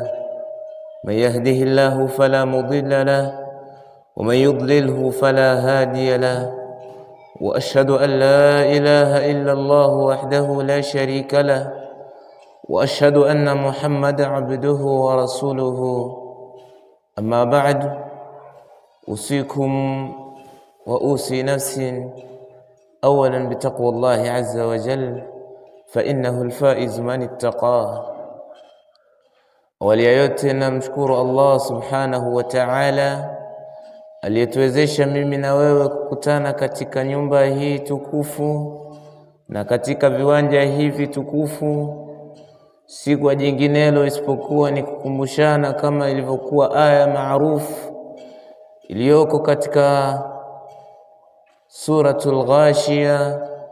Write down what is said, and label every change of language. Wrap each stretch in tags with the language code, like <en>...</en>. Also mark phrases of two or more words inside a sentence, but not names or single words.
<ar>من يهده الله فلا مضل له ومن يضلله فلا هادي له، وأشهد أن لا إله إلا الله وحده لا شريك له، وأشهد أن محمدا عبده ورسوله. أما بعد، أوصيكم وأوصي نفسي أولا بتقوى الله عز وجل، فإنه الفائز من اتقاه.</ar> <sw>Awali ya yote namshukuru Allah</sw> <ar>سبحانه وتعالى</ar> <sw>aliyetuwezesha mimi na wewe kukutana katika nyumba hii tukufu na katika viwanja hivi tukufu, si kwa jinginelo isipokuwa ni kukumbushana kama ilivyokuwa aya maarufu iliyoko katika suratul Ghashiyah.</sw>